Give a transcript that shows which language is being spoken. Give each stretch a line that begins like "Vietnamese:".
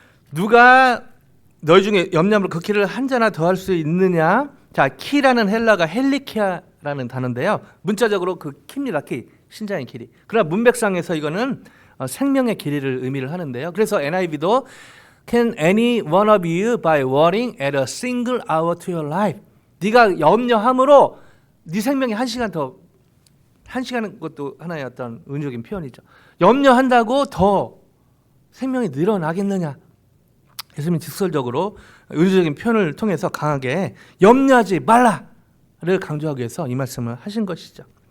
Korean: 누가 너희 중에 염려함으로 그 키를 한 자나 더할 수 있느냐? 자, 키라는 헬라가 헬리키아라는 단어인데요. 문자적으로 그 키입니다. 키, 신장의 길이. 그러나 문맥상에서 이거는 생명의 길이를 의미를 하는데요. 그래서 NIV도
English: Can any one of you by worrying add a single hour to your life?
Korean: 네가 염려함으로 네 생명이 한 시간은 것도 하나의 어떤 은유적인 표현이죠. 염려한다고 더 생명이 늘어나겠느냐? 예수님이 직설적으로 은유적인 표현을 통해서 강하게 염려하지 말라를 강조하기 위해서 이 말씀을 하신 것이죠.